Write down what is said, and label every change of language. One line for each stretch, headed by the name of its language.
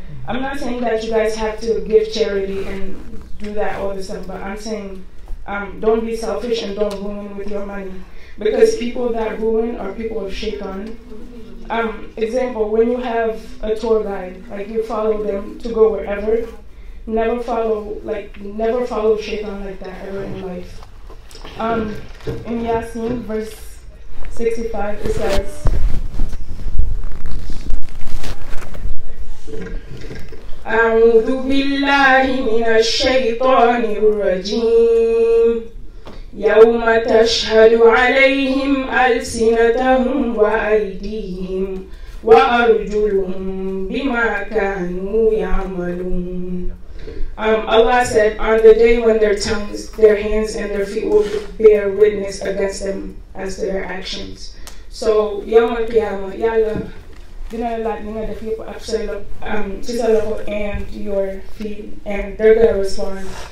English: I'm not saying that you guys have to give charity and do that all the time, but I'm saying don't be selfish and don't ruin with your money. Because people that ruin are people of shaitan. Example, when you have a tour guide, like you follow them to go wherever, never follow shaitan like that ever in life. In Yasin, verse 65, it says,
Arabic: أعوذ بالله من الشيطان الرجيم يوم تشهد عليهم ألسنتهم وأيديهم وأرجلهم بما كانوا يعملون.
English: Allah said, on the day when their tongues, their hands, and their feet will bear witness against them as to their actions. So, Yawm al-Qiyamah, Yalla,
Wolof: dina la nga def yëpp ak say ci sa loxo
English: and your feet, and they're gonna respond.